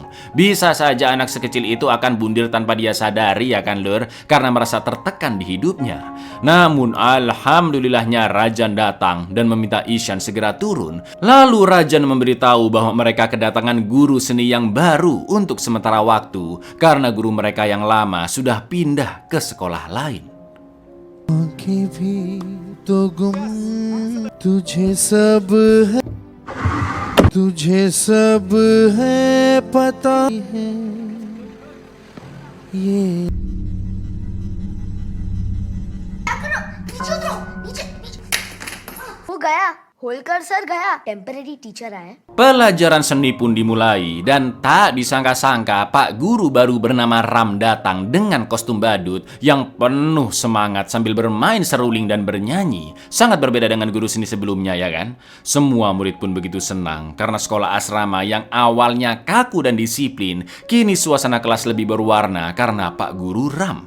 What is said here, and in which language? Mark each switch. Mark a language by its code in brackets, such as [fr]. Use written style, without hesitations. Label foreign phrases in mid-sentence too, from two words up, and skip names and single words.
[id] Bisa saja anak sekecil itu akan bundir tanpa dia sadari, ya kan, Lur, karena merasa tertekan di hidupnya. Namun alhamdulillahnya Rajan datang dan meminta Ishan segera turun. Lalu Rajan memberitahu bahwa mereka kedatangan guru seni yang baru untuk sementara waktu karena guru mereka yang lama sudah pindah ke sekolah lain. [hi] तुझे सब है पता है ये वो गया होलकर सर गया, [en] temporary teacher [hi] आया। [id] Pelajaran seni pun dimulai dan tak disangka-sangka Pak Guru baru bernama Ram datang dengan kostum badut yang penuh semangat sambil bermain seruling dan bernyanyi. Sangat berbeda dengan guru seni sebelumnya ya kan? Semua murid pun begitu senang karena sekolah asrama yang awalnya kaku dan disiplin, kini suasana kelas lebih berwarna karena Pak Guru Ram.